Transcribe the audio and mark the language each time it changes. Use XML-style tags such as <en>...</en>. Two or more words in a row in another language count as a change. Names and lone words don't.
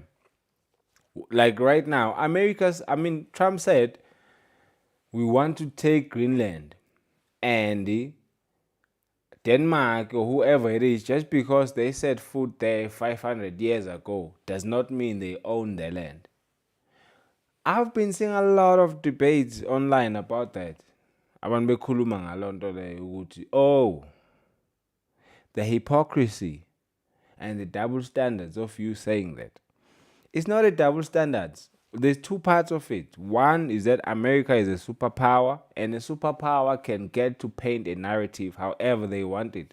<en>Like right now, Trump said, we want to take Greenland. And Denmark or whoever it is, just because they set foot there 500 years ago, does not mean they own the land. I've been seeing a lot of debates online about that.</en> <zu>Abantu bekhuluma ngalonto leyo ukuthi,</zu> <en>oh, the hypocrisy and the double standards of you saying that. It's not a double standards. There's two parts of it. One is that America is a superpower, and a superpower can get to paint a narrative however they want it.</en>